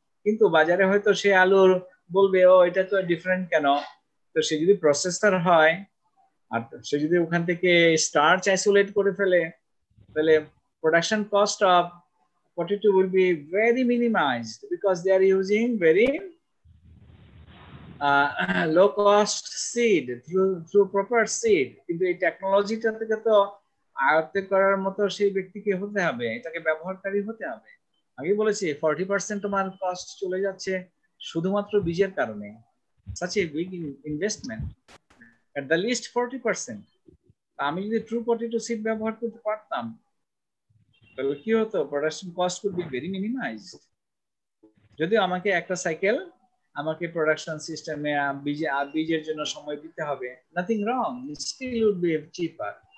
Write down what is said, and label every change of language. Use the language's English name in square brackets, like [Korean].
[Bangla] কিন্তু বাজারে হয়তো সে আলুর বলবে ও এটা তো ডিফারেন্ট কেন, তো সে যদি প্রসেসর হয় আর সে যদি ওখান থেকে স্টার্চ আইসোলেট করে ফেলে, তাহলে [English] production cost of potato will be very minimized because they are using very low cost seed through proper seed. [Bangla] কিন্তু এই টেকনোলজিটা থেকে তো আয়ত্ত করার মতো সেই ব্যক্তিকে হতে হবে, এটাকে ব্যবহারকারী হতে হবে। আমি বলেছি 40% তোমার কস্ট চলে যাচ্ছে শুধুমাত্র বীজের কারণে। [English] such a big investment, at the least 40%। [Bangla] আমি যদি ট্রু পটেটো সিড ব্যবহার করতে পারতাম তাহলে কি হতো, [English] Production cost could be very minimized. [Bangla] যদিও আমাকে একটা সাইকেল আমাকে প্রোডাকশন সিস্টেমে বীজের জন্য সময় দিতে হবে, [English] Nothing wrong, still would be cheaper.